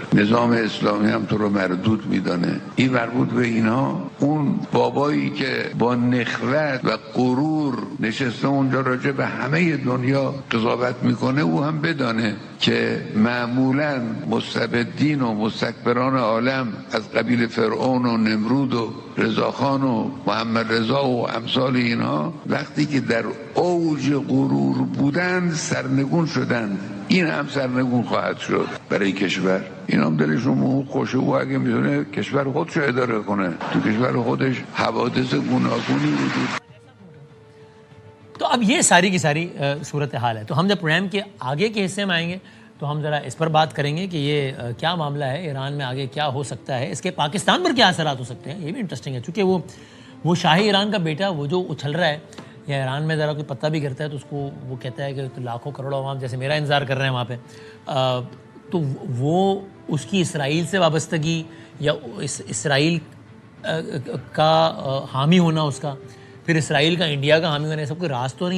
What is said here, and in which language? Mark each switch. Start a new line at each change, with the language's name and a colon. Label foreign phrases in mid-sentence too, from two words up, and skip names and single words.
Persian: نظام اسلامی هم تو رو مردود میدانه. این مربوط به اینها اون بابایی که با نخوت و غرور نشسته اونجا راجع به همه دنیا قضاوت میکنه او هم بدانه که معمولا مستبدین و مستکبران عالم از قبیل فرعون و نمرود و رضاخان و محمد رضا و امثال اینها وقتی که در اوج غرور بودند سرنگون شدند. این هم سرنگون خواهد شد برای کشور. این هم دلشون خوشه و اگه میتونه کشور خودش رو اداره کنه. تو کشور خودش حوادث گوناگونی وجود.
Urdu: تو اب یہ ساری کی ساری صورتحال ہے. تو ہم جب پروگرام کے آگے کے حصے میں آئیں گے تو ہم ذرا اس پر بات کریں گے کہ یہ کیا معاملہ ہے, ایران میں آگے کیا ہو سکتا ہے, اس کے پاکستان پر کیا اثرات ہو سکتے ہیں. یہ بھی انٹرسٹنگ ہے چونکہ وہ شاہی ایران کا بیٹا وہ جو اچھل رہا ہے یا ایران میں ذرا کوئی پتہ بھی کرتا ہے تو اس کو وہ کہتا ہے کہ لاکھوں کروڑوں عوام جیسے میرا انتظار کر رہے ہیں وہاں پہ, تو وہ اس کی اسرائیل سے وابستگی یا اسرائیل کا حامی ہونا, اس کا پھر اسرائیل کا انڈیا کا حامی ہونا, سب کوئی راز تو نہیں ہے.